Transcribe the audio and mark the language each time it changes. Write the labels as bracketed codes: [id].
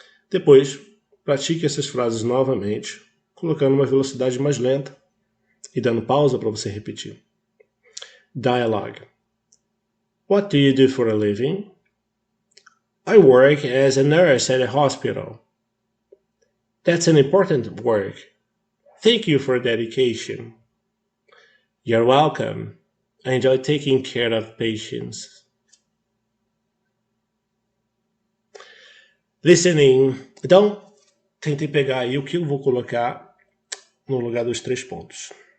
[pt] Depois, pratique essas frases novamente, colocando uma velocidade mais lenta e dando pausa para você repetir. [en] Dialogue. What do you do for a living? I work as a nurse at a hospital. That's an important work. Thank you for dedication. You're welcome. I enjoy taking care of patients. Listening. [pt] Então, tentei pegar aí o que eu vou colocar no lugar dos 3 pontos.